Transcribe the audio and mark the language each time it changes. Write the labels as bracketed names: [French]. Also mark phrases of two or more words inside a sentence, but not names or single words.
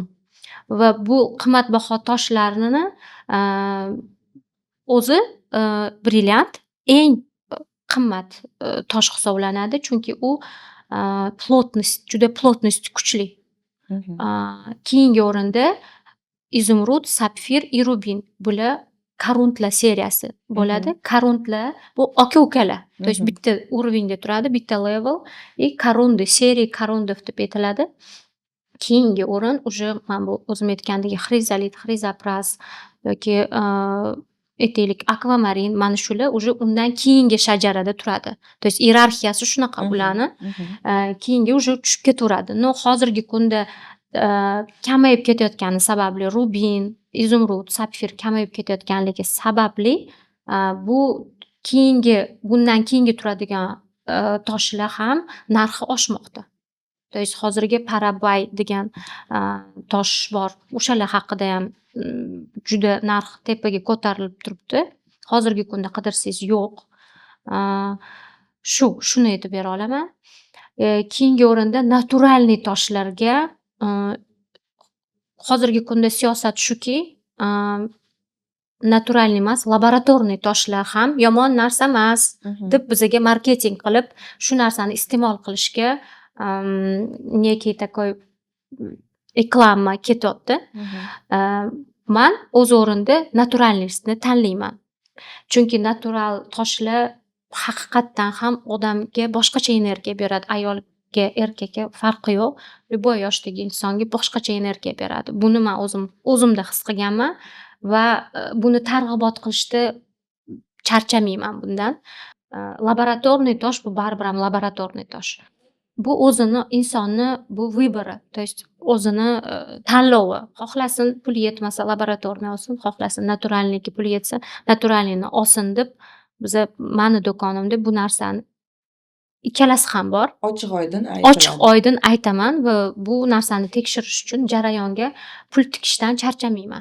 [Uzbek] Va bu qimmatbaho toshlarni o'zi brilliant eng qimmat tosh hisoblanadi, chunki u juda plotность kuchli. Keyingi o'rinda izumrud, sapfir и rubin. Bular koruntlar seriyasi bo'ladi. Koruntlar bu aka-ukalar. [Russian] То есть [Uzbek] bitta уровеньda turadi, bitta level. Korunды, [Russian] серия корундов [Uzbek] deb aytiladi. Keyingi o'rin уже mana bu o'zim aytgandek xrizolit, xrizopras yoki aytaylik akvamarin, mana shular уже undan keyingi shajarada turadi. [Russian] То есть [Uzbek] iyerarxiyasi shunaqa ularni. Keyingi уже tushib ketaveradi. No hozirgi kunda kamayib ketayotgani sababli rubin, izumrud, sapfir kamayib ketayotganligi sababli bu bundan keyingi turadigan toshlar ham narxi oshmoqda. [Russian] То есть [Uzbek] hozirgi Parabay degan tosh bor. O'shalar haqida ham juda narx tepaga ko'tarilib turibdi. Hozirgi kunda qidirsangiz yo'q. Shuni aytib bera olaman. Keyingi o'rinda naturalniy toshlarga hozirgi kunda siyosat shuki, naturalniy emas, laboratorniy toshlar ham yomon narsa emas deb bizga marketing qilib, shu narsani iste'mol qilishga [Russian] некий такой [Uzbek] reklama ketyapti. Men o'z o'rinda naturalniysni tanlayman. Chunki natural toshlar haqiqatdan ham odamga boshqacha energiya beradi. Ayolga, erkakka farqi yo'q. Любой yoshdagi insonga boshqacha energiya beradi. Buni men o'zimda his qilganman va buni targ'ibot qilishda charchamayman bundan. Laboratorniy tosh bu baribir ham laboratorniy tosh. Bu o'zini insonni bu vыборi, [Russian] то есть [Uzbek] o'zini tanlovi. Xohlasin puli yetmasa laboratorniy olsin, xohlasin naturalniyga puli yetsa naturalniyni olsin deb meni do'konimda bu narsani ikkalasi ham bor. Ochiq oydin aytaman va bu narsani tekshirish uchun jarayonga pul tikishdan charchamayman.